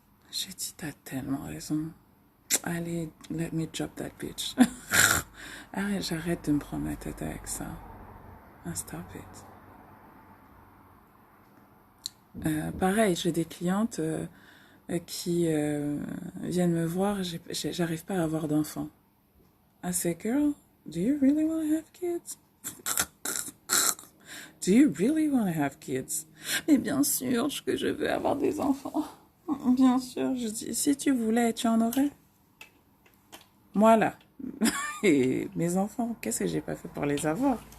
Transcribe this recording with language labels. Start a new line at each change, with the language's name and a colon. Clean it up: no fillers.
French: J'ai dit, t'as tellement raison. Allez, let me drop that bitch. J'arrête de me prendre la tête avec ça. Stop it. Pareil, j'ai des clientes qui viennent me voir, j'arrive pas à avoir d'enfants.
English: I say, girl, do you really want to have kids? Do you really want to have kids?
French: Mais bien sûr que je veux avoir des enfants. Bien sûr, je dis, si tu voulais, tu en aurais. Moi là, et mes enfants, qu'est-ce que j'ai pas fait pour les avoir?